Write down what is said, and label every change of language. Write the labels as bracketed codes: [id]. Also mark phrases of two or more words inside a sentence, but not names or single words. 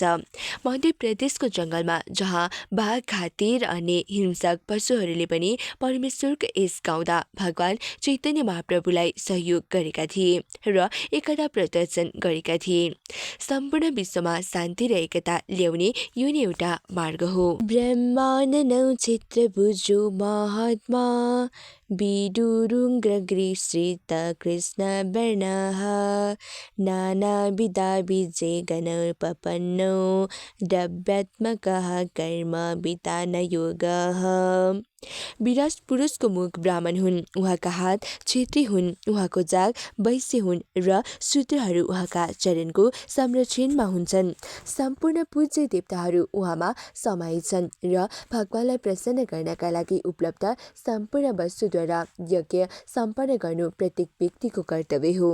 [ne] मध्य प्रदेशको जङ्गलमा जहाँ बाघ, हात्ती र अन्य हिंसक पशुहरूले पनि परमेश्वरको यस गाउँदा भगवान चैतन्य महाप्रभुलाई सहयोग गरेका थिए र एकता प्रदर्शन गरेका थिए। सम्पूर्ण विश्वमा शान्ति र एकता ल्याउने यो नै एउटा मार्ग हो। [sa] ब्रह्माननौ चित्रभुजो महात्मा विदुरुग्रगृश्रित कृष्ण वर्णः नानाविधा विजय गणोपपन्नो द्रव्यात्मकः कर्म विधान योगः। [ne] विराट पुरुषको मुख ब्राह्मण हुन्, उहाँका हात क्षेत्री हुन्, उहाँको जाग वैश्य हुन् र शूद्रहरू उहाँका चरणको संरक्षणमा हुन्छन्। सम्पूर्ण पूज्य देवताहरू उहाँमा समाहित छन् र भगवानलाई प्रसन्न गर्नका लागि उपलब्ध सम्पूर्ण वस्तुद्वारा यज्ञ सम्पन्न गर्नु प्रत्येक व्यक्तिको कर्तव्य हो।